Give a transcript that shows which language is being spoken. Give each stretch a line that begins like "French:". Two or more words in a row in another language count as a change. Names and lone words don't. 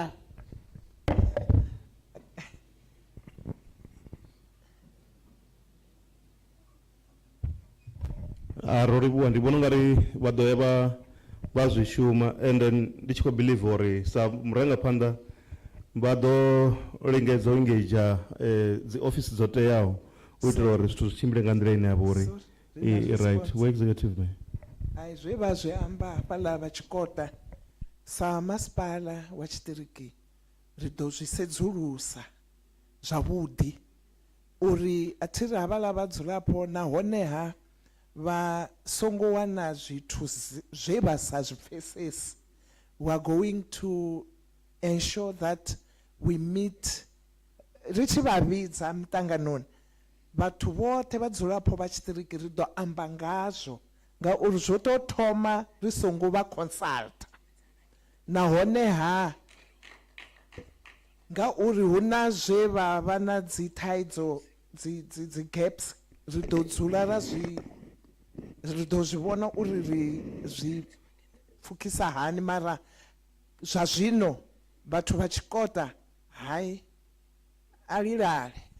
Venda: ro livhuwa ndi vhona ungari vha ḓo ya vha zwi shuma
English: and then
Venda: ndi tshi khou believe uri sa murangaphanḓa vha ḓo lingedza u engage dzi ofisi dzo teaho u itela uri zwithu zwi tshimbile nga nḓila ine ya vha uri
English: right we executive man
Venda: ai zwe vha zwi amba hafhaḽa vha tshikota sa masipala wa tshiṱiriki ri ḓo zwi sedzulusa zwavhuḓi uri a thi ri havhaḽa vhadzulapo nahoneha vha songo wana zwithu zwe vha sa zwi pfesesi
English: we are going to ensure that we meet
Venda: ri tshi vha vhidza muṱanganoni vhathu vhoṱhe vhadzulapo vha tshiṱiriki ri ḓo amba ngazwo ngauri zwo tou thoma ri songo vha consulta nahoneha ngauri hu na zwe vha na dzi thaidzo dzi gaps ri ḓo dzula ri ḓo zwi vhona uri ri zwi pfukisa hani mara zwa zwino vhathu vha tshikota hai a lilale